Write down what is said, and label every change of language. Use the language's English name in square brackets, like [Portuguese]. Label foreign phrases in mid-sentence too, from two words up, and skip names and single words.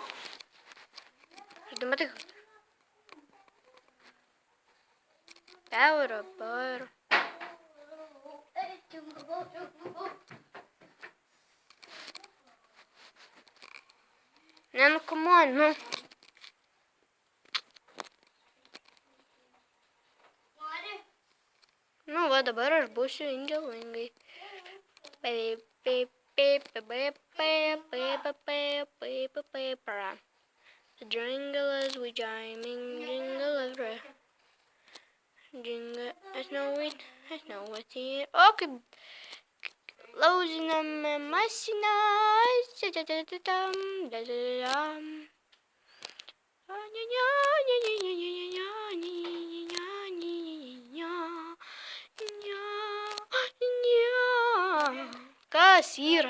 [Lithuanian] Ar tu matai? Euro. Ne, nu, [English] come on, [Lithuanian] nu. Nu, va, dabar aš būsiu ingelingai. [English] The jingle as we chiming, jingle as we jingle, I know what's here. [Lithuanian] O, kaip lauziname mašiną. Kas yra?